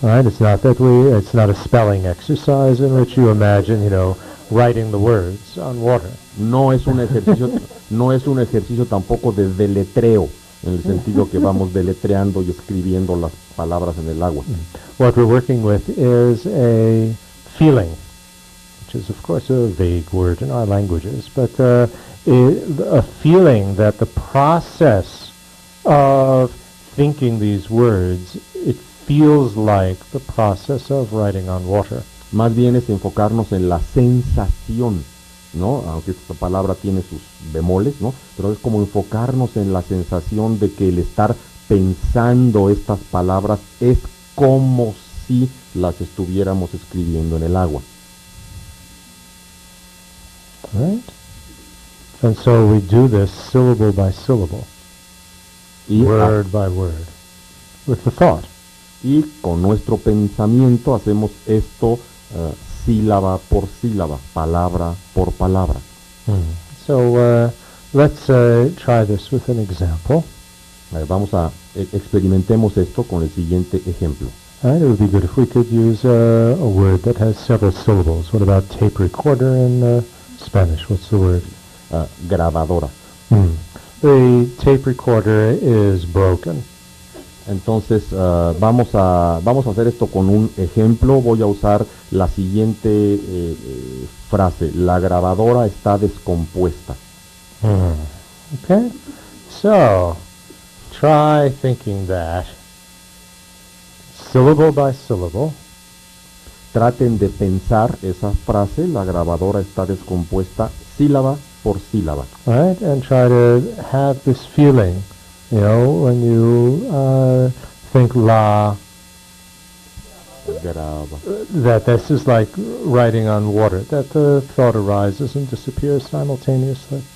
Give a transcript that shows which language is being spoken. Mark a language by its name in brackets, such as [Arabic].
[English] All right, it's not a spelling exercise in which you imagine, writing the words on water. [Spanish] No es un ejercicio, no es un ejercicio tampoco de deletreo, en el sentido que vamos deletreando y escribiendo las palabras en el agua. [English] What we're working with is a feeling, which is of course a vague word in our languages, but a feeling that the process of thinking these words, it feels like the process of writing on water. [Spanish] Más bien es enfocarnos en la sensación, ¿no? Aunque esta palabra tiene sus bemoles, ¿no? Pero es como enfocarnos en la sensación de que el estar pensando estas palabras es como si las estuviéramos escribiendo en el agua. [English] Right? And so we do this syllable by syllable, [Spanish] Y, [English] word by word, with the thought. [Spanish] y con nuestro pensamiento hacemos esto sílaba por sílaba, palabra por palabra. [English] So let's try this with an example. [Spanish] Vamos a experimentemos esto con el siguiente ejemplo. [English] It would be good if we could use a word that has several syllables. What about tape recorder in Spanish? What's the word? [Spanish] Grabadora. [English] The tape recorder is broken. [Spanish] Entonces vamos a hacer esto con un ejemplo. Voy a usar la siguiente frase: la grabadora está descompuesta. [English] Okay, so try thinking that syllable by syllable. [Spanish] Traten de pensar esa frase: la grabadora está descompuesta, sílaba por sílaba. [English] Right, and try to have this feeling, you know, when you think la, [Spanish] Graba. [English] that this is like writing on water, that the thought arises and disappears simultaneously.